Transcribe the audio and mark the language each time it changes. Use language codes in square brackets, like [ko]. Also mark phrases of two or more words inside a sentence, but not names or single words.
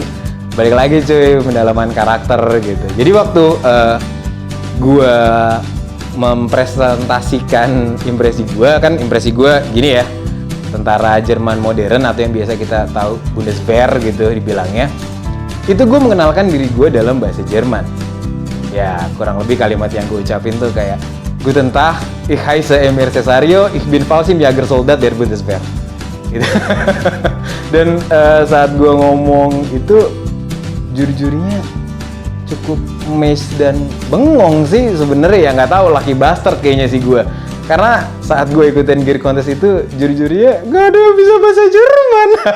[id] Balik lagi cuy, pendalaman karakter gitu. Jadi waktu gue mempresentasikan impresi gue gini ya, tentara Jerman modern atau yang biasa kita tahu Bundeswehr gitu dibilangnya. Itu gue mengenalkan diri gue dalam bahasa Jerman. Ya, kurang lebih kalimat yang gue ucapin tuh kayak [de] Guten Tag, ich heiße Emir Cesario, ich bin Fallschirmjägersoldat der Bundeswehr. [id] Gitu. Dan saat gue ngomong itu, juri-jurinya cukup amazed dan bengong sih sebenarnya, ya nggak tahu, [en] lucky bastard [id] kayaknya sih gue. Karena saat gue ikutin [en] gear contest [id] itu, juri-jurinya nggak ada yang bisa bahasa Jerman.